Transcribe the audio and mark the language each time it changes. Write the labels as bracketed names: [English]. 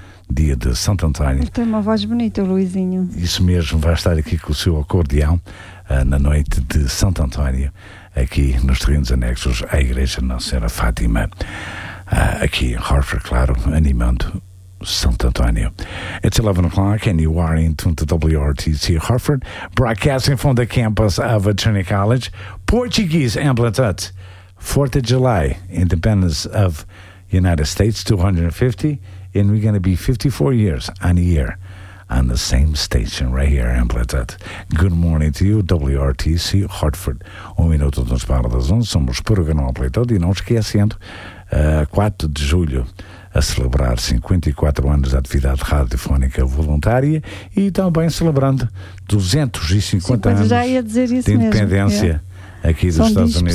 [Portuguese] dia de Santo António. Ele tem uma voz bonita, o Luizinho. Isso mesmo, vai estar aqui com o seu acordeão na noite de Santo António, aqui nos terrenos anexos à Igreja Nossa Senhora Fátima, aqui em Horford, claro, animando Santo António. [English] It's 11 o'clock and you are in tune to WRTC Horford, broadcasting from the campus of Trinity College, Portuguese Amplitude, 4th of July, Independence of United States, 250. And we're going to be 54 years on the air on the same station right here in Amplitude. Good morning to you, WRTC Hartford. [Portuguese] 1 minuto nos para das 11, somos por o canal Amplitude. E não esquecendo, 4 de julho, a celebrar 54 anos de atividade radiofónica voluntária e também celebrando 250 anos de independência aqui dos Estados Unidos.